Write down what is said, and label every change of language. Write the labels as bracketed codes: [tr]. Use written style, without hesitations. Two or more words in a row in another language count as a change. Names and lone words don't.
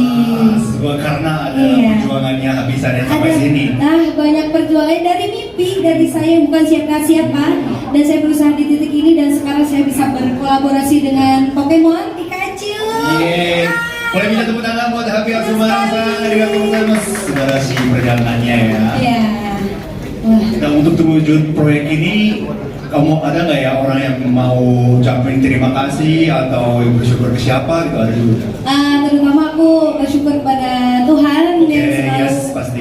[id] Karena ada perjuangannya Happy-san sampai sini. Banyak perjuangan dari mimpi, dari saya yang bukan siapa-siapa, dan saya berusaha di titik ini, dan sekarang saya bisa berkolaborasi dengan Pokemon Pikachu. Boleh minta tepuk tangan buat Happy Asmara-san, [ja] ありがとうございます. [id] Subarashi perjalanannya ya. Iya. Nah, untuk terwujud proyek ini, kamu ada nggak ya orang yang mau ucapin terima kasih atau yang bersyukur ke siapa gitu, ada juga? Terutama aku bersyukur kepada Tuhan yang selalu pasti.